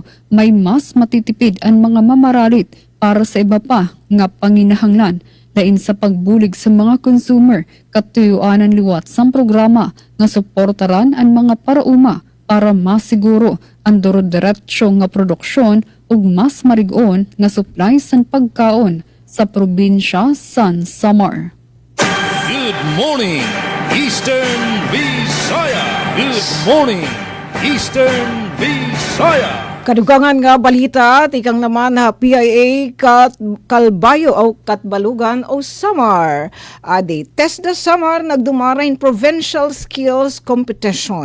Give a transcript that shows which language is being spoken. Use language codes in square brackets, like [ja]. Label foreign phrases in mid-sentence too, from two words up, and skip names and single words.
[war] May mas matitipid ang mga mamaralit para sa iba pa nga panginahanglan lain sa pagbulig sa mga consumer katuyuanan liwat sang programa nga suportaran ang mga parauma para masiguro ang duro-diretsyo nga produksyon ug mas marigon nga supply san pagkaon sa probinsya san Samar. [en] Good morning, Eastern Visayas. Good morning, Eastern Visayas. [war] Kadugangan nga balita, tikang naman ha PIA Kalbayo o Katbalugan o Samar. Adi, TESDA Samar nagdumarain Provincial Skills Competition.